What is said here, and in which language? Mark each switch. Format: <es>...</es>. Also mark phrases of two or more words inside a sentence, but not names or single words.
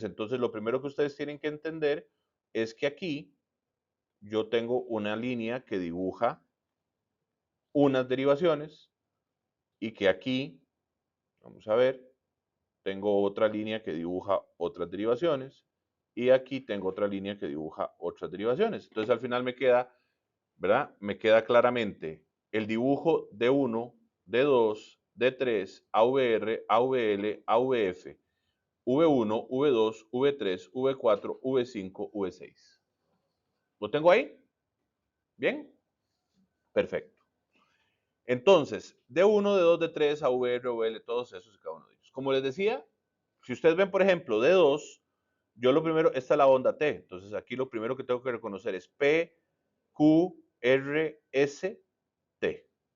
<es>Entonces, lo primero que ustedes tienen que entender es que aquí yo tengo una línea que dibuja unas derivaciones y que aquí, vamos a ver, tengo otra línea que dibuja otras derivaciones y aquí tengo otra línea que dibuja otras derivaciones. Entonces, al final me queda, ¿verdad? Me queda claramente el dibujo D1, D2, D3, AVR, AVL, AVF, V1, V2, V3, V4, V5, V6. ¿Lo tengo ahí? ¿Bien? Perfecto. Entonces, D1, D2, D3, AVR, OVL, todos esos y cada uno de ellos. Como les decía, si ustedes ven, por ejemplo, D2, yo lo primero, esta es la onda T. Entonces, aquí lo primero que tengo que reconocer es P, Q, R, S, T.</es>